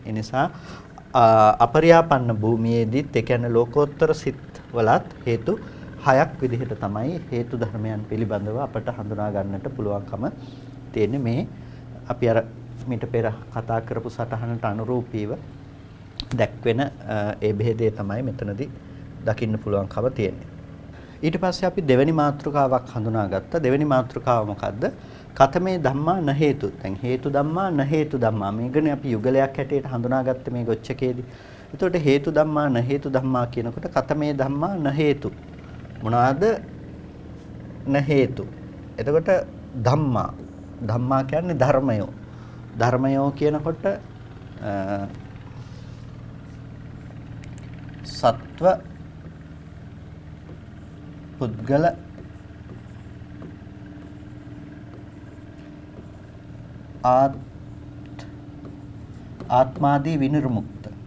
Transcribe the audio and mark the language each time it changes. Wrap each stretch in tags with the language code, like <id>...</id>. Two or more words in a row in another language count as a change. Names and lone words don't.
<si>ඒ නිසා අපරියාපන්න භූමියේදීත් ඒ කියන්නේ ලෝකෝත්තර සිත් වලත් හේතු 6ක් විදිහට තමයි හේතු ධර්මයන් පිළිබඳව අපට හඳුනා ගන්නට පුළුවන්කම තියෙන්නේ. මේ අපි අර මීට පෙර කතා කරපු සටහනට අනුරූපීව දැක්වෙන ඒ බෙහෙදේ තමයි මෙතනදී දකින්න පුළුවන්කම තියෙන්නේ. ඊට පස්සේ අපි දෙවෙනි මාතෘකාවක් හඳුනාගත්තා. දෙවෙනි මාතෘකාව මොකද්ද?</si> <pi>කතමේ ධම්මා න හේතු. දැන් හේතු ධම්මා න හේතු ධම්මා.</pi> <si>මේකනේ අපි යුගලයක් හැටියට හඳුනාගත්තේ මේ ගොච්චකේදී. එතකොට</si> <pi>හේතු ධම්මා න හේතු ධම්මා</pi> <si>කියනකොට</si> <pi>කතමේ ධම්මා න හේතු.</pi> <si>මොනවාද</si> <pi>න හේතු?</pi> <si>එතකොට</si> <pi>ධම්මා ධම්මා</pi> <si>කියන්නේ ධර්මයෝ. ධර්මයෝ කියනකොට සත්ව පුද්ගල ආත්මාදී විනිර්මුක්ත.</si>